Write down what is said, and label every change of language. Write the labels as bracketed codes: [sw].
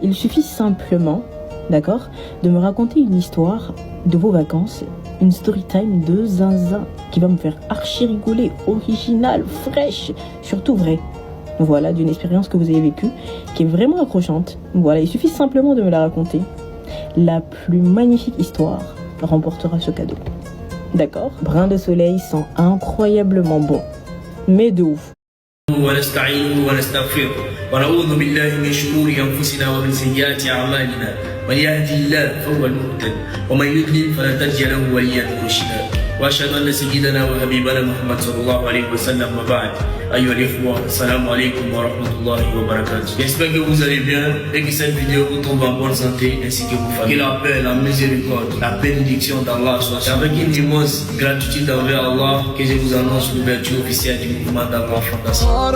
[fr] Il suffit simplement, d'accord, de me raconter une histoire de vos vacances, une story time de zinzin qui va me faire archi rigoler, originale, fraîche, surtout vraie. Voilà, d'une expérience que vous avez vécue, qui est vraiment accrochante. Voilà, il suffit simplement de me la raconter. La plus magnifique histoire remportera ce cadeau. D'accord? Brin de soleil sent incroyablement bon. Mais de ouf. [ar] ونستعينه ونستغفره ونعوذ بالله من شرور انفسنا ومن سيئات اعمالنا من يهدي الله فهو المهتد ومن يضلل فلن تجد له وليا مرشدا واشهد ان سيدنا وحبيبنا محمد صلى الله عليه وسلم وبعد ايها الاخوه السلام عليكم ورحمه الله وبركاته. [fr] J'espère que vous allez bien et que cette vidéo vous tombe en bonne santé ainsi que vos familles. Que la paix, la miséricorde, la bénédiction d'Allah soit avec une immense gratitude envers Allah que je vous annonce l'ouverture officielle du mouvement d'Allah Fondation.